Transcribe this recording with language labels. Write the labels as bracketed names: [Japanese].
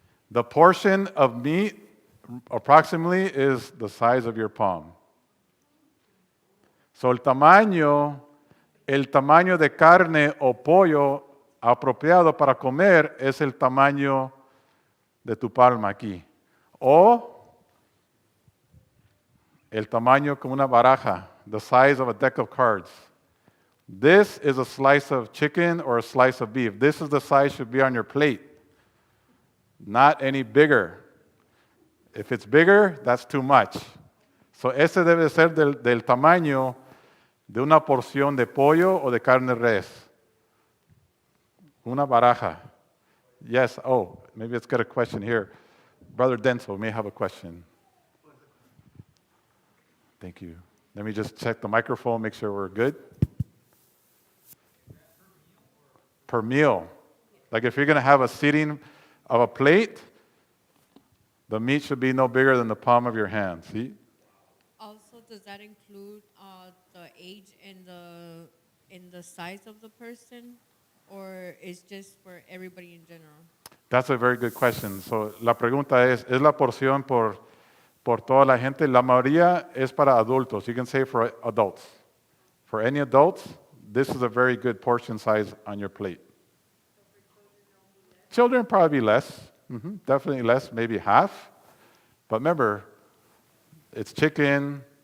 [English] The portion of meat approximately is the size of your palm. [Spanish] So el tamaño de carne o pollo apropiado para comer es el tamaño de tu palma aquí. O el tamaño como una baraja, [English] the size of a deck of cards. This is a slice of chicken or a slice of beef. This is the size should be on your plate. Not any bigger. If it's bigger, that's too much. [Spanish] So ese debe ser del tamaño de una porción de pollo o de carne res. Una baraja. [English] Yes, maybe let's get a question here. Brother Denso may have a question. Thank you. Let me just check the microphone, make sure we're good. Per meal. Like if you're going to have a seating of a plate, the meat should be no bigger than the palm of your hand. See? Also, does that include the age and the size of the person, or is just for everybody in general? That's a very good question. [Spanish] So la pregunta es la porción por toda la gente? La mayoría es para adultos. [English] You can say for adults. For any adults, this is a very good portion size on your plate. Children probably less. Definitely less, maybe half. But remember, it's chicken.